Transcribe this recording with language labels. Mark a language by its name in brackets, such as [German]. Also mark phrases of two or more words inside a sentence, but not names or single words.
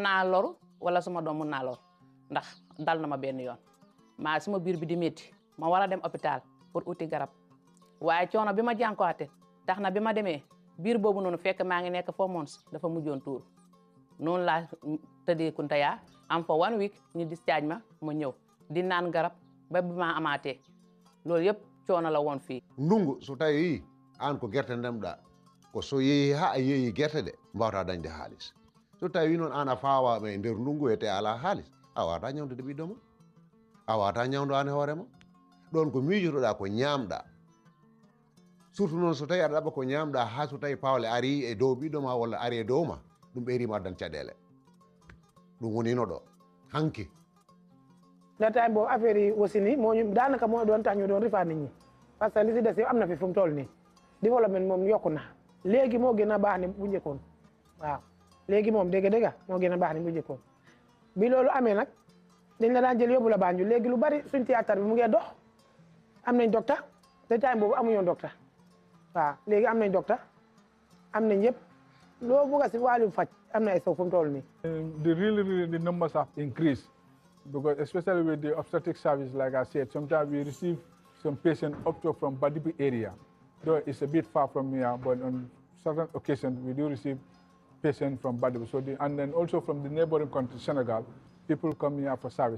[Wolof] naa loru wala suma doom mun naa loru ndax dal na ma benn yoon maa suma biir bi di métti ma war a dem hôpital pour uti garab waaye coono bi ma jànkuwaate tax na bi ma demee biir boobu noonu fekk maa ngi nekk 4 months dafa mujjoon tuur noonu laa tëddee Kuntaya am fa 1 week ñu discharge ma ñëw di naan garab ba bi ma amaatee loolu yëpp coono la woon fii. [Fula] Ndungu so tawi an ko gerte ndemɗa ko so yeehi ha a yeehi gerte ɗe mbawata dañde haalis so tawi noon an a fawa e nder ndungu ete ala haalis a wawata ñawdude ɓiɗɗo ma a wawata ñawdo an e hoorema ɗon ko miijotoɗa ko ñamɗa surtout noon so tawi aɗa ɗaɓa ko ñamɗa ha so tawi pawle ari e dow ɓiɗɗo ma walla ari e dow ma ɗum ɓeyrima addan caɗele ɗum wonino ɗo hanki [Wolof] nda time boobu affaire yi aussi ni moo ñu daanaka moo doon tax ñu doon rifaa nit ñi [French] parce que [Wolof] li si des yëpp am na fi fu mu toll nii développement moom yokku na léegi moo gën a baax ni bu njëkkoon waaw léegi moom dégg-dégg moo gën a baax ni bu njëkkoon bi loolu amee nag dañ la daan jël yóbbu la Banjul léegi lu bari suñ théâtre bi mu ngee dox am nañ docteur te time boobu amuñoon docteur waaw léegi am nañ docteur am nañ yëpp loo bëgg a si wàllu faj am na ay saw fu mu toll nii. [English] The numbers have increased because especially with the obstetric service, like I said, sometimes we receive some patients up to from Badibi area. Though it's a bit far from here, but on certain occasions we do receive patients from Badibi. So and then also from the neighboring country, Senegal, people come here for service.